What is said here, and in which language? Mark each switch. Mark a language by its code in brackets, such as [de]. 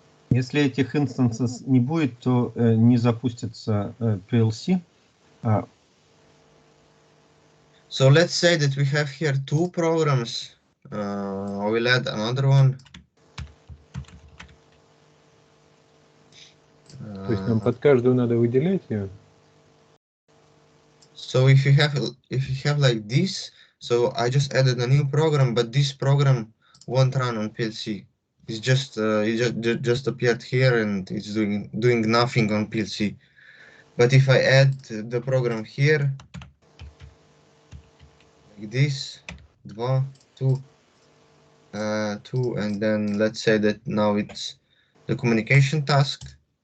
[ru] Если этих инстансов не будет, то не запустится PLC. [en] So let's say that we have here two programs. I will add another one. [ru] То есть нам под каждую надо выделять ее? [en] So if you have like this, so I just added a new program, but this program won't run on PLC. It's just it just appeared here and it's doing nothing on PLC. But if I add the program here, like this, 2, and then let's say that now it's the communication task.